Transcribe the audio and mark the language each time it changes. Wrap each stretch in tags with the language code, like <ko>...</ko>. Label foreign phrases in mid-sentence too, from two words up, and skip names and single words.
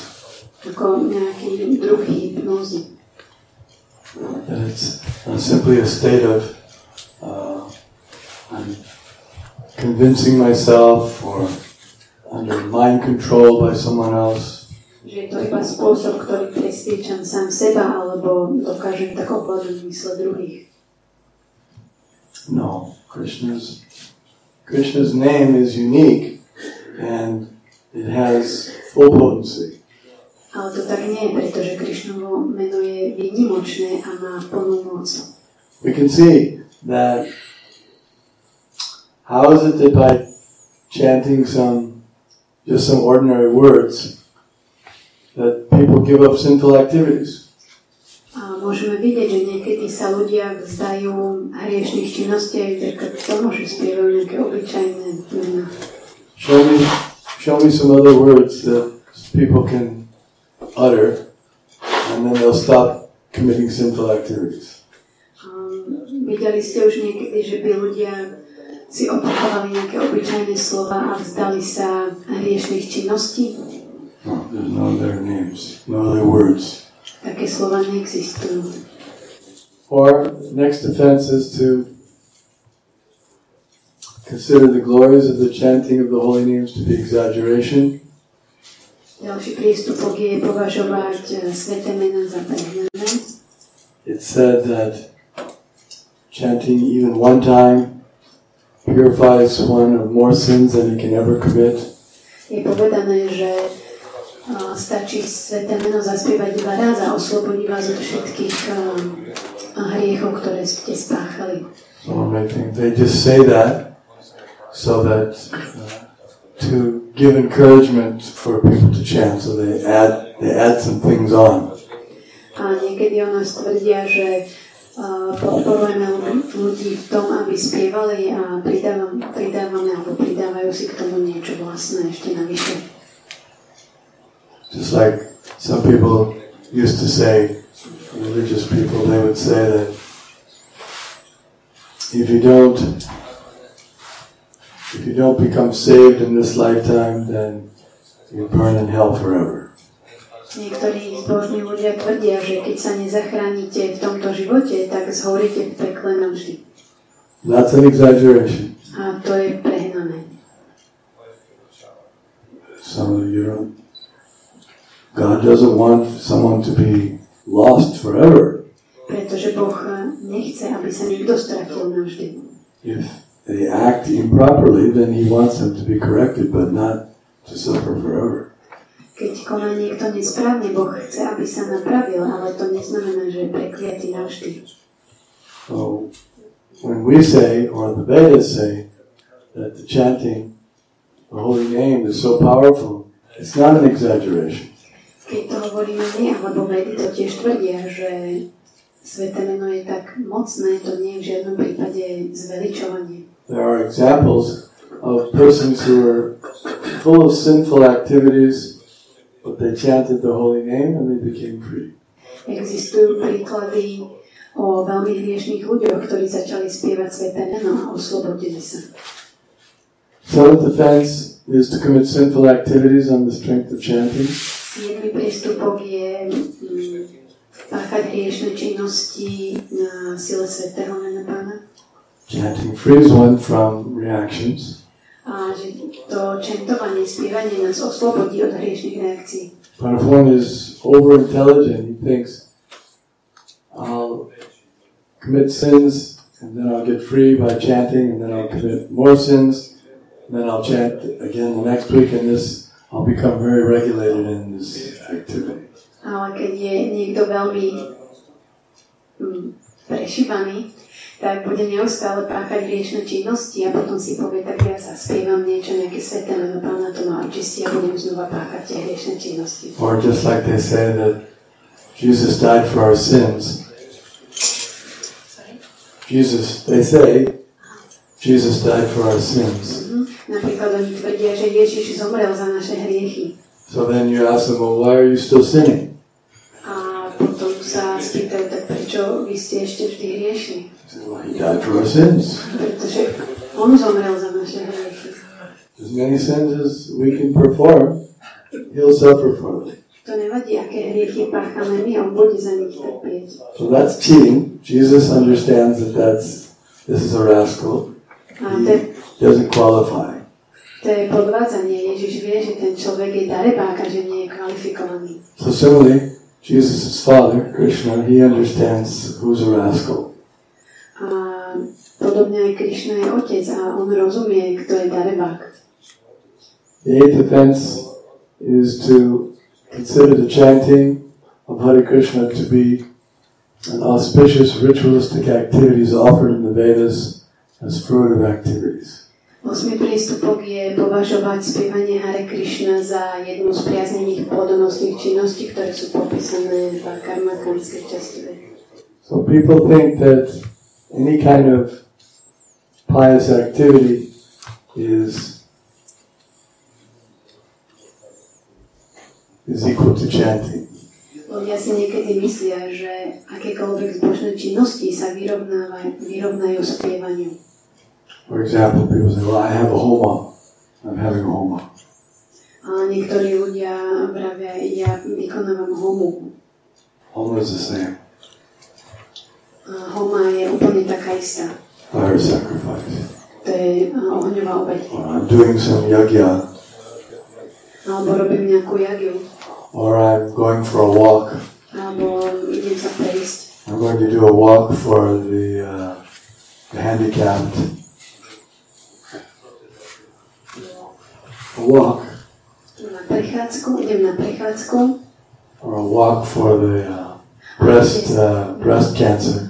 <sk>Ako nejaký druh hypnózy.</sk> <en>That it's simply a state of I'm convincing myself or under mind control by someone else.</en> <sk>Že je to iba spôsob, ktorý presviečam sám seba, alebo dokážem tak ovládať mysle druhých.</sk> <en>No, Krishna's name is unique and it has full potency.</en> <sk>Ale to tak nie je, pretože Krishnovo meno je výnimočné a má plnú moc.</sk> <en>We can see that how is it that by chanting just some ordinary words that people give up sinful activities?</en> <sk>A môžeme vidieť, že niekedy sa ľudia vzdajú hriešných činnostiach, vďaka tomu, že spievajú nejaké obyčajné mená.</sk> <en>Show me some other words that people can utter and then they'll stop committing sinful activities.</en> <sk>Videli ste už niekedy, že by ľudia si opakovali nejaké obyčajné slova a vzdali sa hriešných činností?</sk> <en>No, there's no other names, no other words.</en> <sk>Také slova neexistujú.</sk> <en>Or next offense is to consider the glories of the chanting of the holy names to be exaggeration.</en> <sk>Ďalší prístupok je považovať sväté mená za prehnané.</sk> <en>It said that chanting even one time purifies one of more sins than he can ever commit.</en> <sk>Je povedané, že stačí sväté meno zaspievať iba raz a oslobodí vás od všetkých hriechov, ktoré ste spáchali.</sk> <en>So they just say that so that to give encouragement for people to chant, so they add some things on.</en> <sk>A niekedy o nás tvrdia, že podporujeme ľudí v tom, aby spievali a pridávajú si k tomu niečo vlastné ešte navyše.</sk> <en>Just like some people used to say, religious people, they would say that if you don't become saved in this lifetime, then you burn in hell forever.</en> <sk>Niektorí zbožní ľudia tvrdia, že keď sa nezachránite v tomto živote, tak zhoríte v pekle navždy.</sk> <en>That's an exaggeration.</en> <sk>A to je prehnané.</sk> <en>So God doesn't want someone to be lost forever.</en> <sk>Pretože Boh nechce, aby sa niekto stratil navždy.</sk> <en>If they act improperly, then He wants them to be corrected, but not to suffer forever.</en> <sk>Keď koná niekto nesprávne, Boh chce, aby sa napravil, ale to neznamená, že je prekliatý navždy.</sk> <en>So, when we say, or the Vedas say, that the chanting the holy name is so powerful, it's not an exaggeration.</en> <sk>Keď to hovoríme my, alebo vedy to tiež tvrdia, že sväté meno je tak mocné, to nie je v žiadnom prípade zveličovanie.</sk> <en>There are examples of persons who were full of sinful activities, but they chanted the holy name and they became free.</en> <sk>Existujú príklady o veľmi hriešných ľuďoch, ktorí začali spievať sväté meno a oslobodili sa.</sk> <en>Seventh offense is to commit sinful activities on the strength of chanting.</en> <sk>7. prístupok je páchať hriešne činnosti na sile svätého mena Pána.</sk> <en>Chanting frees one from reactions.</en> <sk>A že to chantovanie, spievanie nás oslobodí od hriešnych reakcií.</sk> <en>But if one is over-intelligent, he thinks, I'll commit sins, and then I'll get free by chanting, and then I'll commit more sins, and then I'll chant again the next week, and this, I'll become very regulated in this activity.</en> <sk>Ale keď je niekto veľmi prešívaný, tak bude neustále páchať hriešne činnosti a potom si povie, tak ja zaspievam niečo, nejaké sväté meno Pána to ma očistí a budem znova páchať tie hriešne činnosti.</sk> <en>Or just like they say that Jesus died for our sins. They say Jesus died for our sins.</en> <sk>Napríklad oni tvrdia, že Ježiš zomrel za naše hriechy.</sk> <en>So then you ask them, well, why are you still sinning?</en> <sk>A potom sa spýtajú, tak prečo vy ste ešte vždy hriešni?</sk> <en>Well, he died for our sins.</en> <sk>Pretože on zomrel za naše hriechy.</sk> <en>As many sins as we can perform, he'll suffer for them.</en> <sk>To nevadí, aké hriechy páchame my, on bude za nich trpieť.</sk> <en>So that's cheating. Jesus understands that this is a rascal. He doesn't qualify.</en> <sk>To je podvádzanie. Ježiš vie, že ten človek je darebák a že nie je kvalifikovaný.</sk> <en>So similarly, Jesus' father, Krishna, he understands who's a rascal.</en> <sk>A podobne aj Krishna je otec a on rozumie, kto je darebák.</sk> <en>The eighth offense is to consider the chanting of Hare Krishna to be an auspicious ritualistic activities offered in the Vedas as fruitive activities.</en> <sk>8. prístupok je považovať spievanie Hare Krishna za jednu z priaznivých plodonosných činností, ktoré sú popísané v karmakanskej časti.</sk> <en>So people think that any kind of pious activity is equal to chanting.</en> <sk>Ľudia si niekedy myslia, že akékoľvek zbožné činnosti sa vyrovnajú spievaniu.</sk> <en>For example, people say, well, I have a homa. I'm having a homa.</en> <sk>A niektorí ľudia vravia, ja vykonávam homu.</sk> <en>Homa is the same.</en> <sk>A homa je úplne taká istá.</sk> <en>Fire sacrifice.</en> <sk>To je ohňová obeť.</sk> <en>Or I'm doing some yagya.</en> <sk>Alebo robím nejakú jagiu.</sk> <en>Or I'm going for a walk.</en> <sk>Alebo idem sa prejsť.</sk> <en>I'm going to do a walk for the handicapped. A walk.</en> <sk>Idem na prechádzku.</sk> <en>Or a walk for the breast cancer.</en>